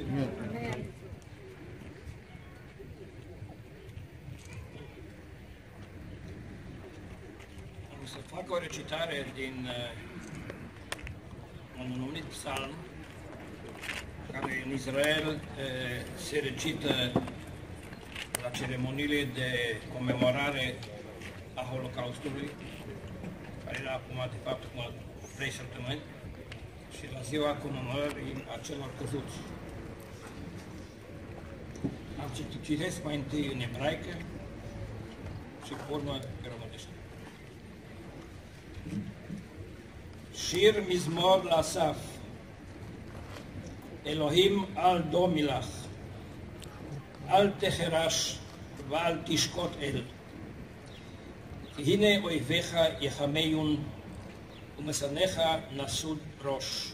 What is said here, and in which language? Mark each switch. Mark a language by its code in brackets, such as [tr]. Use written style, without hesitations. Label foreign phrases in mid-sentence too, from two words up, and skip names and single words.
[ro] Am să fac o recitare din un anumit psalm care în Israel se recită la ceremoniile de comemorare a Holocaustului, care era acum, de fapt, acum 3 săptămâni, și la ziua comemorării a celor căzuți. Am citesc mai întâi în ebraică și pe urmă pe românește. [he] שיר מזמור לאסף, אלוהים אל דומילך, אל תחרש ואל תשקוט אל. כי הנה אויביך יחמיון ומשנאיך נשאו ראש.